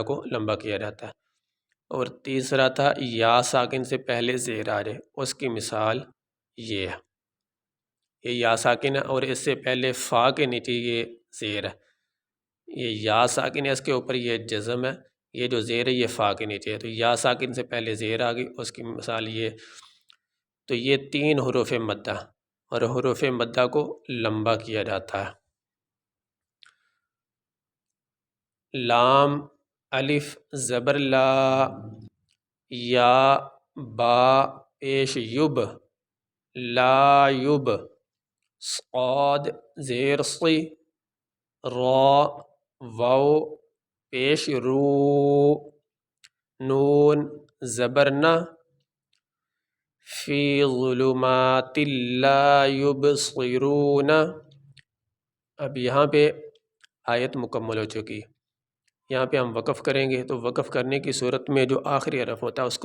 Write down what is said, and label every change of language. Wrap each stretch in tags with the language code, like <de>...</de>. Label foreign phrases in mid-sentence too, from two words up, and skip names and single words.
<ur>کو لمبا کیا جاتا ہے اور تیسرا تھا یا ساکن سے پہلے زیر آ جائے اس کی مثال یہ ہے یہ یا ساکن ہے اور اس سے پہلے فا کے نیچے یہ زیر ہے یہ یا ساکن ہے اس کے اوپر یہ جزم ہے یہ جو زیر ہے یہ فا کے نیچے ہے تو یا ساکن سے پہلے زیر آ گئی اس کی مثال یہ تو یہ 3 حروف مدہ اور حروف مدہ کو لمبا کیا جاتا ہے لام الف زبر لا یا با پیش یب لا یب صاد زیر صی را واو پیش رو نون زبر نا</ur> <ar>فی ظلمات لا یبصرون</ar> <ur>اب یہاں پہ آیت مکمل ہو چکی یہاں پہ ہم وقف کریں گے تو وقف کرنے کی صورت میں جو آخری حرف ہوتا ہے اس</ur>